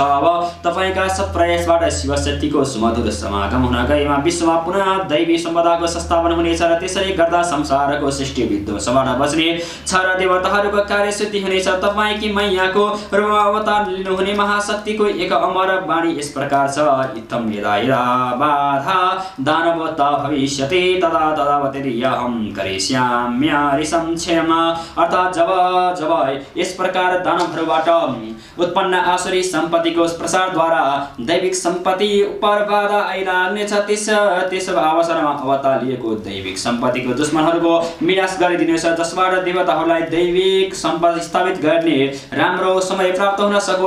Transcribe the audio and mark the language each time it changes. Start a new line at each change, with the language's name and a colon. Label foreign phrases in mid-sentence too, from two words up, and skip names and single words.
Nepali: अब तपाईँका सत्प्रयासबाट शिवशक्तिको सुमधुर समागम हुन गएमा विश्वमा पुनः दैवी सम्पदाको संस्थापन हुनेछ र त्यसरी गर्दा संसारको सृष्टि विध्वंसबाट बच्ने छ र देवताहरूको कार्यसिद्धि हुनेछ। तपाईँकी मैयाको रूपमा अवतार लिनुहुने महाशक्तिको एक अमर वाणी यस प्रकार छ,
Sanskrit: इत्थं यदा यदा बाधा दानवता भविष्यति तदा तदावतिर्यहं करिष्याम्यरिषं क्षमा।
Nepali: अर्थात् जब यस प्रकार दानवहरूबाट उत्पन्न आसुरी सम्पत्तिको प्रसारद्वारा दैविक सम्पत्ति उपर बाधा आइलाग्नेछ, त्यस अवसरमा अवतार लिएको दैविक सम्पत्तिको दुश्मनहरूको विनाश गरिदिनेछ, जसबाट देवताहरूलाई दैविक सम्पत्ति स्थापित गर्ने राम्रो समय प्राप्त हुन सकोस्।